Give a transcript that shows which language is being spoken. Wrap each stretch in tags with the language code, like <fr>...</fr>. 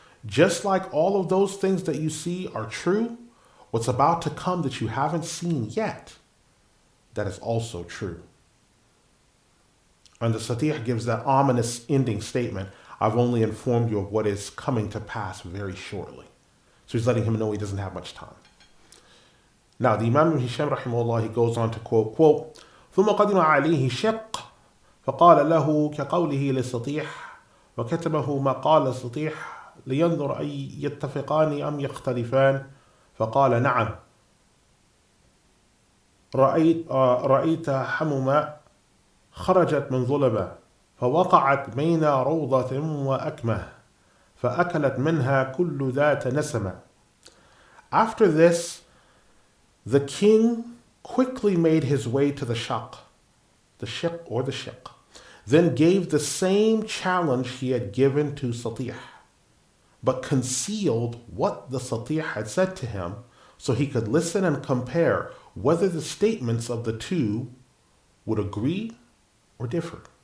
<en>Just like all of those things that you see are true, what's about to come that you haven't seen yet, that is also true. And the Satih gives that ominous ending statement, "I've only informed you of what is coming to pass very shortly." So he's letting him know he doesn't have much time. Now the Imam Hisham rahimahullah, he goes on to quote,</en> <ar>ثم قدم عليه شق فقال له كقوله للسطيح وكتبه ما قال السطيح لينظر أي يتفقان أم يختلفان فقال نعم رأيت حمما خرجت من ظلمة فوقعت بين روضة وأكمة فأكلت منها كل ذات نسمة.</ar> <en>After this, the king quickly made his way to the Shiqq, then gave the same challenge he had given to Satih, but concealed what the Satih had said to him so he could listen and compare whether the statements of the two would agree or differ.</en>